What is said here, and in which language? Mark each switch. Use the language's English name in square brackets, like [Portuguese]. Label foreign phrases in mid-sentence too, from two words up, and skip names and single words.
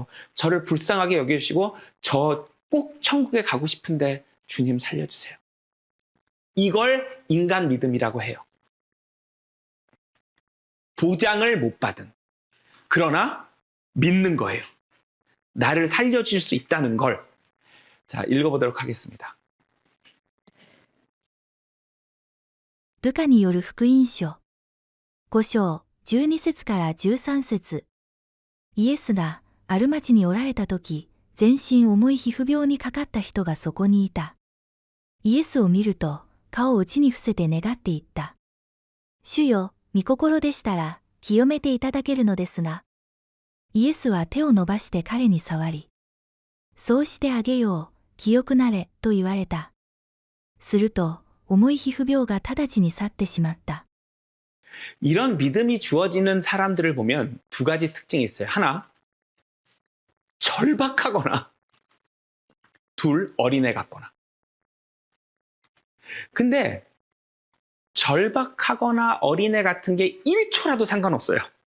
[Korean] 저를 불쌍하게 여겨주시고 저 꼭 천국에 가고 싶은데 주님 살려주세요. 이걸 인간 믿음이라고 해요. 보장을 못 받은. 그러나 믿는 거예요. 나를 살려줄 수 있다는 걸. 자, 읽어보도록 하겠습니다. [Japanese] ルカによる福音書。5章、12節から13節。イエスがある町におられたとき、全身重い皮膚病にかかった人がそこにいた。イエスを見ると、顔を地に伏せて願っていった。主よ、御心でしたら、清めていただけるのですが。イエスは手を伸ばして彼に触り、そうしてあげよう、清くなれ、と言われた。すると、重い皮膚病が直ちに去ってしまった。 [Korean] 이런 믿음이 주어지는 사람들을 보면 두 가지 특징이 있어요. 하나, 절박하거나, 둘, 어린애 같거나. 근데 절박하거나 어린애 같은 게 1초라도 상관없어요.